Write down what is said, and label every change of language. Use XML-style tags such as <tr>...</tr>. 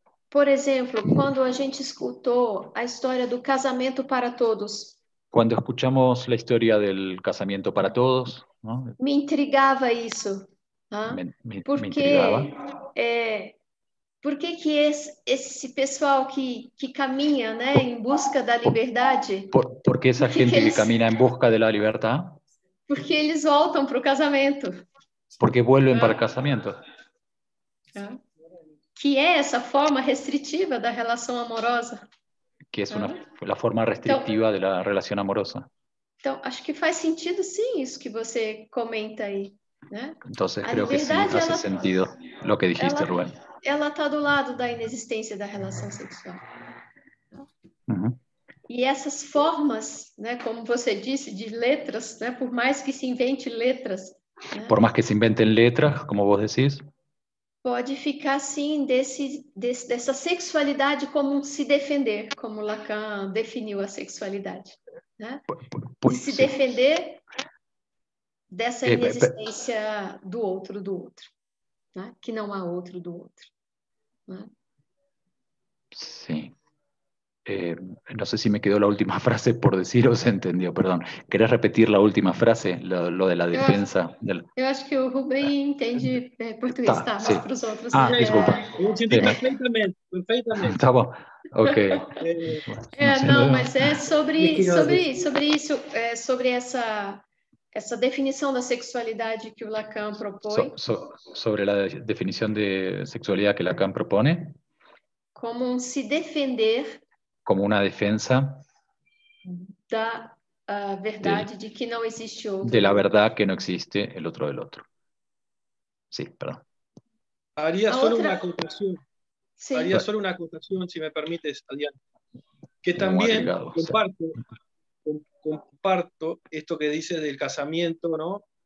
<pt>Por exemplo, quando a gente escutou a história do casamento para todos.</pt> <es>Cuando escuchamos la historia del casamiento para todos, ¿no?</es> <pt>Me intrigava isso.</pt> <es>Me Porque intrigaba.</es> <pt>por que esse pessoal que caminha, né, em busca da liberdade...</pt> <es>Porque esa gente que camina en busca de la libertad...</es> <pt>Porque eles voltam para o casamento.</pt> <es>Porque vuelven para el casamiento.</es> <pt>Que é essa forma restritiva da relação amorosa.</pt> <es>Que es la forma restrictiva de la relación amorosa.</es> <pt>Então, acho que faz sentido, sim, isso que você comenta aí. Né?</pt> <es>Entonces creo que sí hace sentido lo que dijiste, Rubén.</es> <pt>Ela está do lado da inexistência da relação sexual. E essas formas, né, como você disse, de letras, né, por mais que se invente letras... Né,</pt> <es>por más que se inventen letras, como vos decís...</es> <pt>Pode ficar, sim, dessa sexualidade como se defender, como Lacan definiu a sexualidade. Né? De se defender dessa inexistência do outro, né? Que não há outro do outro. Né?</pt> <es>Sí. No sé si me quedó la última frase por decir o se entendió, perdón. ¿Querés repetir la última frase, lo de la defensa?</es> <pt>Eu acho que o Rubem entende português, tá? Sí. Mas para os outros... Desculpa. Eu entendi perfeitamente. Tá bom, ok. Não, mas é sobre isso, sobre essa definição da sexualidade que o Lacan propõe.</pt> <es>Sobre la definición de sexualidad que Lacan propone.</es> <pt>Como se defender...</pt> <es>Como una defensa</es> <pt>da verdade de que não existe outro.</pt> <es>De la verdad que no existe el otro del otro. Sí, perdón. Haría solo una acotación. Sí. Haría solo una acotación, si me permites, Adrián. Que muy también ligado, sí. comparto esto que dices del casamiento, ¿no?</es>